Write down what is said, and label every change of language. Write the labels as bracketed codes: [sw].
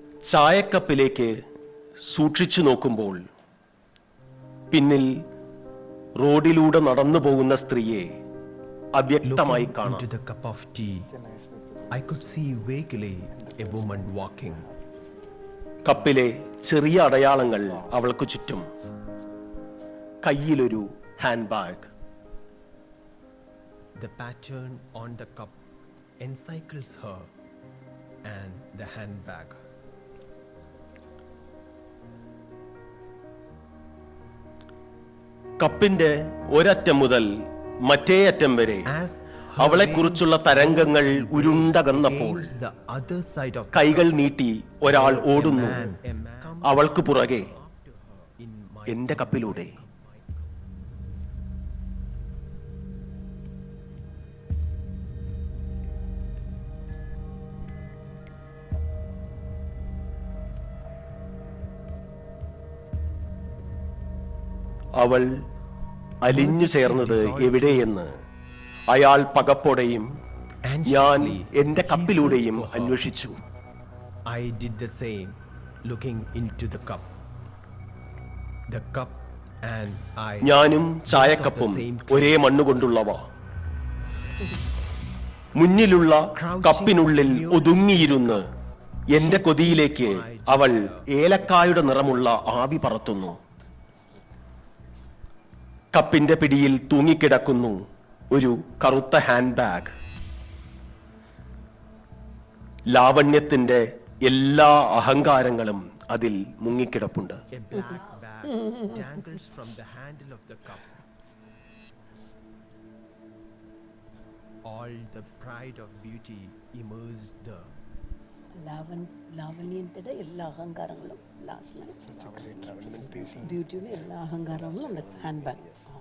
[ml] ചായക്കപ്പിലേക്ക് സൂക്ഷിച്ചു നോക്കുമ്പോൾ പിന്നിൽ റോഡിലൂടെ നടന്നു പോകുന്ന സ്ത്രീയെ അവ്യക്തമായി [en] Looking [ml] കാണാം. [en] into the cup of tea, I could see vaguely a woman walking. [ml] കപ്പിലെ ചെറിയ അടയാളങ്ങൾ അവൾക്ക് ചുറ്റും. കയ്യിലൊരു hand bag. [en] The pattern on the cup encircles her and the handbag. [ml] കപ്പിന്റെ ഒരറ്റം മുതൽ മറ്റേ അറ്റം വരെ [en] As [ml] അവളെക്കുറിച്ചുള്ള തരംഗങ്ങൾ ഉരുണ്ടകന്നപ്പോൾ [en] gains the other side of the [ml] കൈകൾ നീട്ടി ഒരാൾ [en] cup, [ml] ഓടുന്നു. [en] a man comes [ml] അവൾക്ക് പുറകെ [en] in my [ml] എന്റെ കപ്പിലൂടെ. അവൾ അലിഞ്ഞു ചേർന്നത് എവിടെയെന്ന് അയാൾ പകപ്പോടെയും ഞാൻ എന്റെ കപ്പിലൂടെയും അന്വേഷിച്ചു. [en] I did the same, looking into the cup. The cup and I. [ml] ഞാനും ചായക്കപ്പും ഒരേ മണ്ണുകൊണ്ടുള്ളവ. മുന്നിലുള്ള കപ്പിനുള്ളിൽ ഒതുങ്ങിയിരുന്ന് എന്റെ കൊതിയിലേക്ക് അവൾ ഏലക്കായുടെ നിറമുള്ള ആവി പറത്തുന്നു. കപ്പിന്റെ പിടിയിൽ തൂങ്ങിക്കിടക്കുന്നു ഒരു കറുത്ത ഹാൻഡ് ബാഗ്. ലാവണ്യത്തിന്റെ എല്ലാ അഹങ്കാരങ്ങളും അതിൽ മുങ്ങിക്കിടപ്പുണ്ട്. [en] A black bag dangles from the handle of the cup. All the pride of beauty immersed there. [ml] ലാവണ്യത്തിന്റെ എല്ലാ അഹങ്കാരങ്ങളും ലാസ്റ്റ് ബ്യൂട്ടിയുടെ എല്ലാ അഹങ്കാരങ്ങളും ഉണ്ട് ഹാൻഡ് ബാഗ്.